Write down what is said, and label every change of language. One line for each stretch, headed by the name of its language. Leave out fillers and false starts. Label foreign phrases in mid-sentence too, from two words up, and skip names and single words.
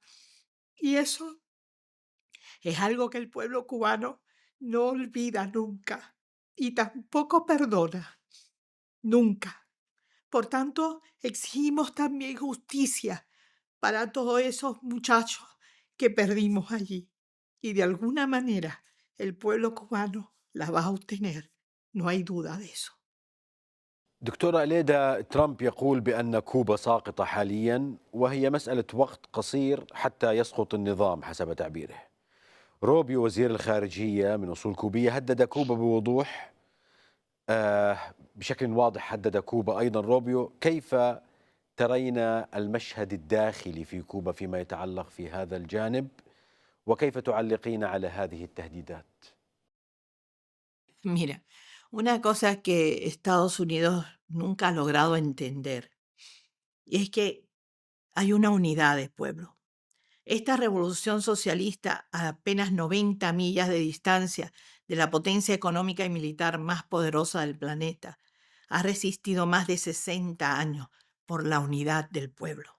Spanish: Y eso es algo que el pueblo cubano no olvida nunca y tampoco perdona, nunca. Por tanto, exigimos también justicia para todos esos muchachos que perdimos allí. Y de alguna manera el pueblo cubano la va a obtener, no hay duda de eso.
Arabic: دكتورة إليدا، ترامب يقول بأن كوبا ساقطة حاليا، وهي مسألة وقت قصير حتى يسقط النظام حسب تعبيره. روبيو وزير الخارجية من أصول كوبية هدد كوبا بوضوح، بشكل واضح هدد كوبا أيضا روبيو. كيف ترين المشهد الداخلي في كوبا فيما يتعلق في هذا الجانب، وكيف تعلقين على هذه التهديدات؟
Spanish: Mira, una cosa que Estados Unidos nunca ha logrado entender y es que hay una unidad de pueblo. Esta revolución socialista, a apenas 90 millas de distancia de la potencia económica y militar más poderosa del planeta, ha resistido más de 60 años por la unidad del pueblo.